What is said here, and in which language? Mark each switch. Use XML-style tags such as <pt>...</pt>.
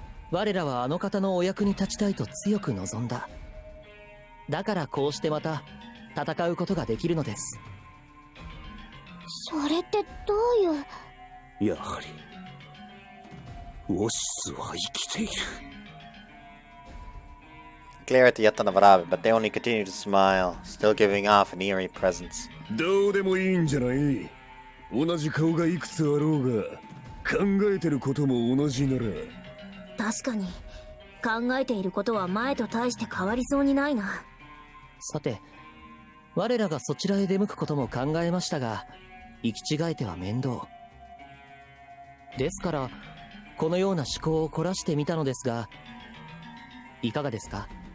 <ja>我らはあの方のお役に立ちたいと強く望んだ。だからこうしてまた戦うことができるのです。それってどういう。やはりウォシスは生きている。</ja> <en>Glare at the Yatana Varabe, but they only continue to smile, still giving off an eerie presence.</en> <ja>どうでもいいんじゃない。同じ顔がいくつあろうが考えてることも同じなら。確かに考えていることは前と大して変わりそうにないな。さて、我らがそちらへ出向くことも考えましたが、行き違えては面倒ですから、このような思考を凝らしてみたのですが、いかがですか。</ja>